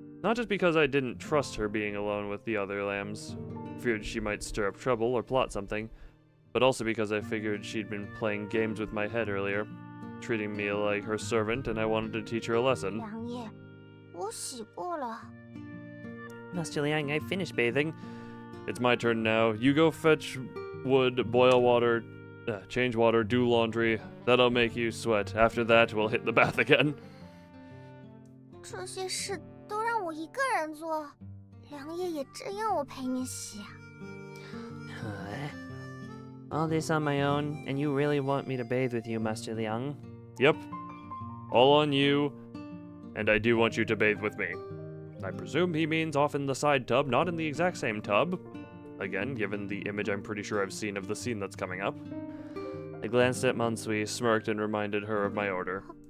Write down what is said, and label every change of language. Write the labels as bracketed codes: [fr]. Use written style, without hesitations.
[en] Not just because I didn't trust her being alone with the other lambs, feared she might stir up trouble or plot something, but also because I figured she'd been playing games with my head earlier, treating me like her servant, and I wanted to teach her a lesson. [zh] 良夜，我洗过了。 [en] Master Liang, I finished bathing. It's my turn now. You go fetch wood, boil water, change water, do laundry. That'll make you sweat. After that, we'll hit the bath again. [zh] 这些事都让我一个人做，良夜也真要我陪你洗啊？ [en] All this on my own, and you really want me to bathe with you, Master Liang? Yep. All on you, and I do want you to bathe with me. I presume he means off in the side tub, not in the exact same tub. Again, given the image I'm pretty sure I've seen of the scene that's coming up. I glanced at Mansui, smirked, and reminded her of my order.